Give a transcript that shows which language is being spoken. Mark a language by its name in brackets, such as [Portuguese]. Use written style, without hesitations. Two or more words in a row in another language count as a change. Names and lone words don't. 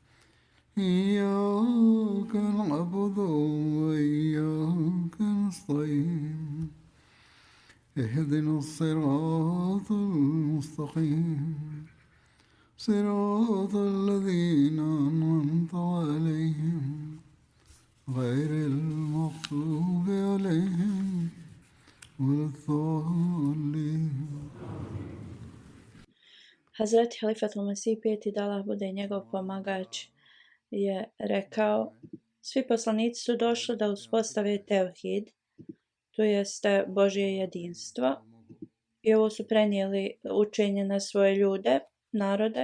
[Arabic] إياك نعبد وإياك نستعين اهدنا الصراط المستقيم صراط الذين أنعمت عليهم غير المغضوب عليهم ولا الضالين. [Bosnian] Hazreti Halifatul Mesih peti, da Allah bude njegov pomagač, je rekao: svi poslanici su došli da uspostave tevhid, to jeste Božje jedinstvo, i ovo su prenijeli učenje na svoje ljude, narode.